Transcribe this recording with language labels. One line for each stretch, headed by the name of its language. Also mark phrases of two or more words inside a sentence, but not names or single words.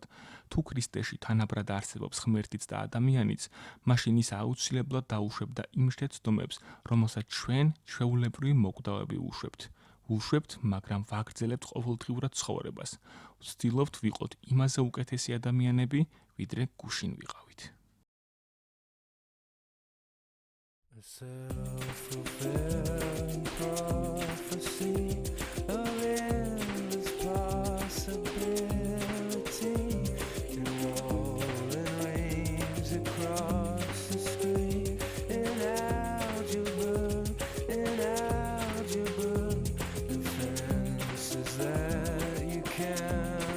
Georgian: თუ ქრისტეში თანაბრად არსებობს ღმერთიც და ადამიანიც, მაშინ ის აუცილებლად დაუშვებდა იმ შეცდომებს, რომელსაც ჩვენ ჩვეულებრივი მოკვდავები უშვებთ, მაგრამ ვაგრძელებთ ყოველდღიურად ცხოვრებას. ვცდილობთ ვიყოთ იმაზე უკეთესი ადამიანები, ვიდრე გუშინ ვიყავით.
English: Self-fulfilling prophecy of endless possibility, enrolling waves across the screen in algebra, the fences that you can't